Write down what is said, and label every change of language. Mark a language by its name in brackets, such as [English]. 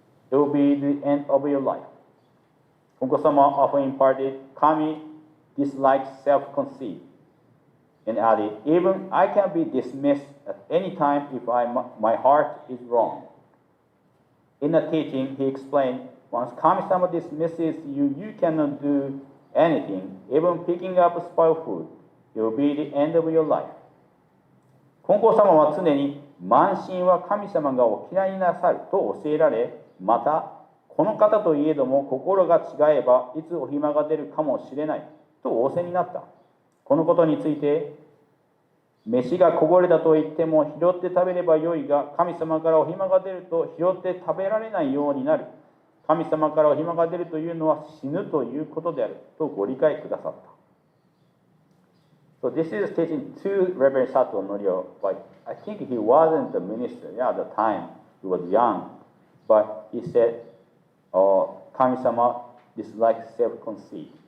[English] It will be the end of your life. Konko Sama often imparted, Kami dislikes self-conceit, and added, even I can be dismissed at any time if my heart is wrong. In the teaching, he explained, once Kami-sama dismisses you, you cannot do anything, even picking up spoiled food. It will be the end of your life. [Japanese] 金光様は常に、慢心は神様がお嫌いになさると教えられ、また、この方といえども心が違えばいつお暇が出るかもしれないと仰せになった。このことについて、飯がこぼれたと言っても拾って食べればよいが、神様からお暇が出ると拾って食べられないようになる。神様からお暇が出るというのは死ぬということであるとご理解くださった。 [English] So this is teaching to Reverend Sato Norio, but I think he wasn't the minister at the time. He was young, but he said, Kami-sama dislikes self-conceit.